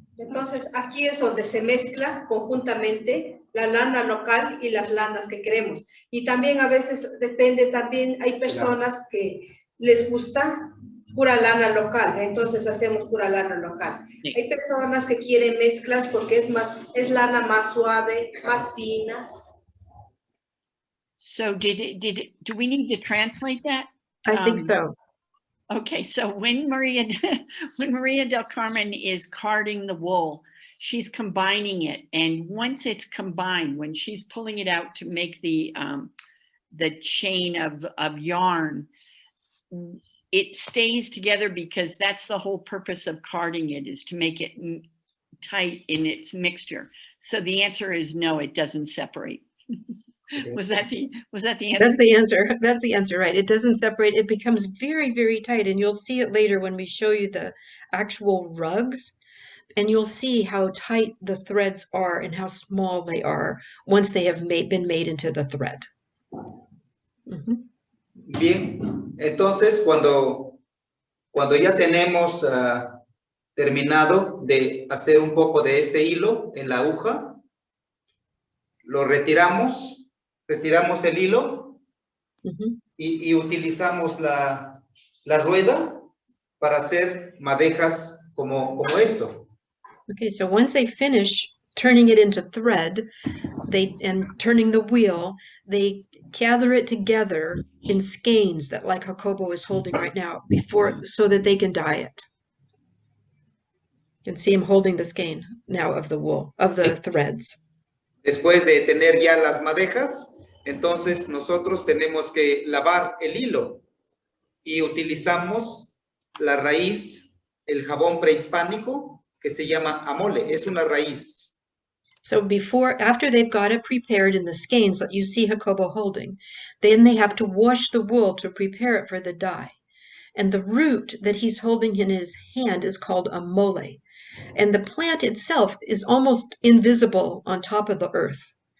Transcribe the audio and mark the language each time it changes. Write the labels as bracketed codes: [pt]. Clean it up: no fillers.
[es] Entonces, aquí es donde se mezcla conjuntamente la lana local y las lanas que queremos. Y también a veces depende, también hay personas que les gusta pura lana local, entonces hacemos pura lana local. Sí. Hay personas que quieren mezclas porque es lana más suave, más fina. [en] So do we need to translate that? I think so. Okay, so when Maria del Carmen is carding the wool, she's combining it, and once it's combined, when she's pulling it out to make the chain of yarn, it stays together because that's the whole purpose of carding it, is to make it tight in its mixture. So the answer is no, it doesn't separate. Was that the answer? That's the answer. That's the answer, right? It doesn't separate. It becomes very, very tight, and you'll see it later when we show you the actual rugs, and you'll see how tight the threads are and how small they are once they have been made into the thread. [es] Bien, entonces cuando ya tenemos terminado de hacer un poco de este hilo en la aguja, lo retiramos el hilo Mhm. y utilizamos la rueda para hacer madejas como esto. [en] Okay, so once they finish turning it into thread, and turning the wheel, they gather it together in skeins that like Jacobo is holding right now so that they can dye it. You can see him holding the skein now of the wool, of the threads. [es] Después de tener ya las madejas, entonces nosotros tenemos que lavar el hilo y utilizamos la raíz, el jabón prehispánico que se llama amole, es una raíz. [en] So after they've got it prepared in the skeins that you see Jacobo holding, then they have to wash the wool to prepare it for the dye. And the root that he's holding in his hand is called a mole. And the plant itself is almost invisible on top of the earth.